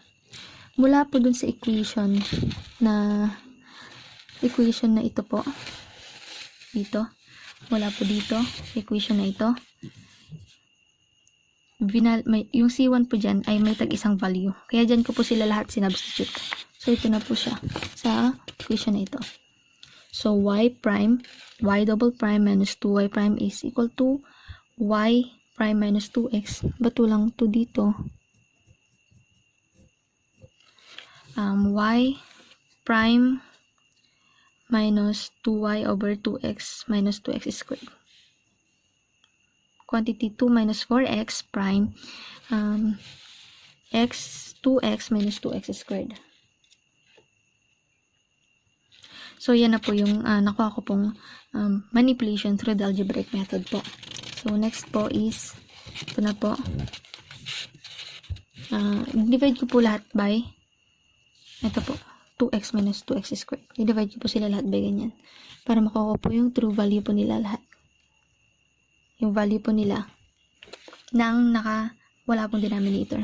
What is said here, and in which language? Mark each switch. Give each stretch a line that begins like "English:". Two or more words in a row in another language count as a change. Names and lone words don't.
Filipino: Mula po dun sa equation na ito po. Dito. Mula po dito. Equation na ito. Yung C1 po dyan ay may tag-isang value. Kaya dyan ko po sila lahat sinubstitute. So, ito na po siya sa equation na ito.
English: So, y double prime minus 2y prime is equal to y prime minus 2x.
Filipino: Bato lang to dito.
English: Y prime minus 2y over 2x minus 2x squared. Quantity 2 minus 4x prime 2x minus 2x squared.
Filipino: So, yan na po yung nakuha ko pong
English: manipulation through the algebraic method
Filipino: po. So, next po is, ito na po. Divide ko po lahat by, ito po,
English: 2x minus 2x squared.
Filipino: I-divide ko po sila lahat by ganyan. Para makuha ko po yung true value po nila lahat. Yung value po nila nang wala pong denominator.